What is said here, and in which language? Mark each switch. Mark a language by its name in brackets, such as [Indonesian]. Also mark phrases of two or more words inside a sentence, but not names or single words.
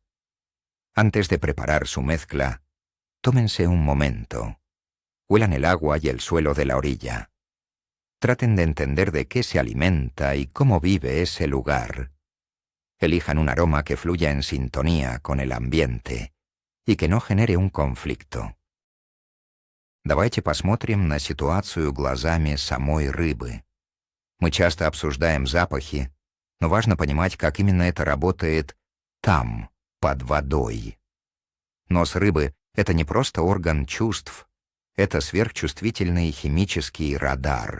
[Spanish] Antes de preparar su mezcla, tómense un momento. Huelan el agua y el suelo de la orilla. Traten de entender de qué se alimenta y cómo vive ese lugar. Elijan un aroma que fluya en sintonía con el ambiente y que no genere un conflicto. [Russian] Давайте посмотрим на ситуацию глазами самой рыбы. Мы часто обсуждаем запахи, но важно понимать, как именно это работает там, под водой. Нос рыбы — это не просто орган чувств, это сверхчувствительный химический радар.